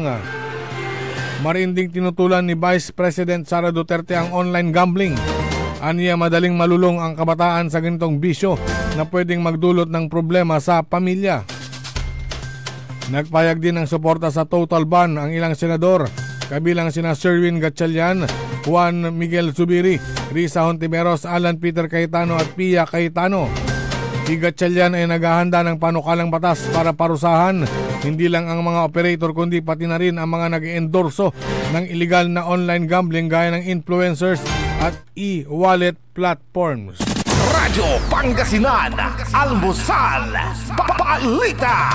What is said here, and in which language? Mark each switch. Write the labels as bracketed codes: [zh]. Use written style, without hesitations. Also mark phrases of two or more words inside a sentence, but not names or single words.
[tl] Marinding tinutulan ni Vice President Sara Duterte ang [en] online gambling. [tl] Aniya madaling malulong ang kabataan sa ganitong bisyo na pwedeng magdulot ng problema sa pamilya. Nagpayag din ng suporta sa total ban ang ilang senador, kabilang sina Sherwin Gatchalian, Juan Miguel Zubiri, Risa Hontiveros, Alan Peter Cayetano at Pia Cayetano. Si Gatchalian ay naghahanda ng panukalang batas para parusahan hindi lang ang mga operator kundi pati na rin ang mga nag-endorso ng illegal na [en] online gambling [tl] gaya ng influencers at [en] e-wallet platforms. [tl] Radyo Pangasinan, Almusal, Balita.